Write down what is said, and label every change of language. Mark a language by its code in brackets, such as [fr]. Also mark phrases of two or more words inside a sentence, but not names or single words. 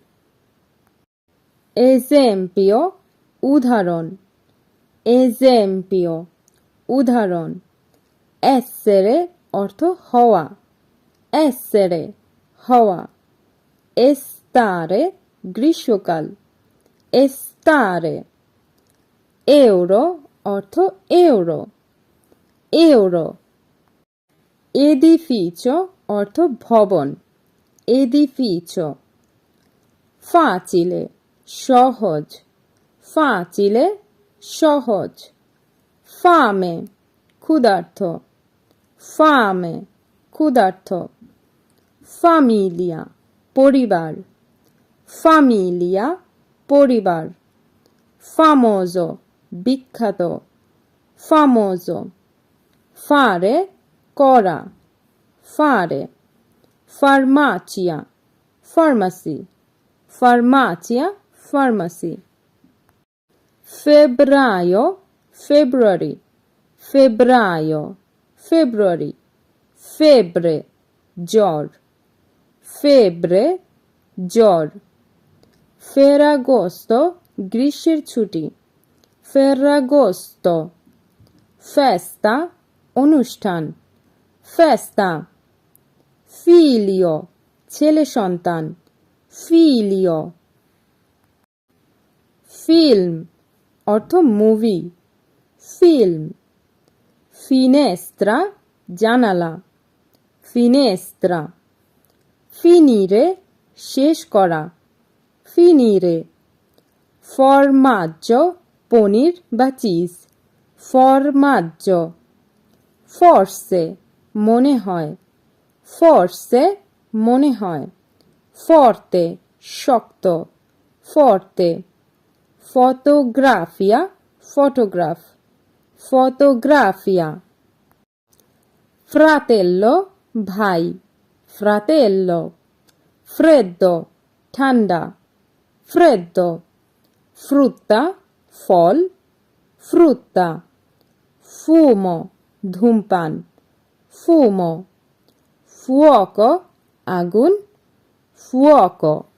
[it] esempio, উদাহরণ, esempio, উদাহরণ। [bn] essere, অর্থ হওয়া, essere, হওয়া। [it] estare, গ্রীষ্মকাল, estare। euro, অর্থ euro, euro। edificio, [bn] অর্থ ভবন, [it] edificio। facile, [bn] সহজ, facile, সহজ। [it] fame, ক্ষুধার্ত, fame, ক্ষুধার্ত। familia, পরিবার, familia, পরিবার। famoso, বিখ্যাত, famoso। fare, করা, fare। farmacia, pharmacy, farmacia, pharmacy। febbraio, February, febbraio, February। febbre, [bn] জ্বর, febbre, জ্বর। ferragosto, গ্রীষ্মের ছুটি, [it] ferragosto। festa, অনুষ্ঠান, festa। figlio, [bn] ছেলে সন্তান, [it] figlio। film, [bn] অর্থ মুভি, [it] film। finestra, জানালা, finestra। finire, [bn] শেষ করা, [it] finire। formaggio, [bn] পনির বা চিজ, [it] formaggio। forse, [bn] মনে হয়, forse, মনে হয়। [it] forte, শক্ত, forte, fotografia, photograph, fotografia, fratello, ভাই, fratello, freddo, ঠান্ডা, freddo, frutta, ফল, frutta, fumo, ধূমপান, fumo, fuoco, আগুন, fuoco,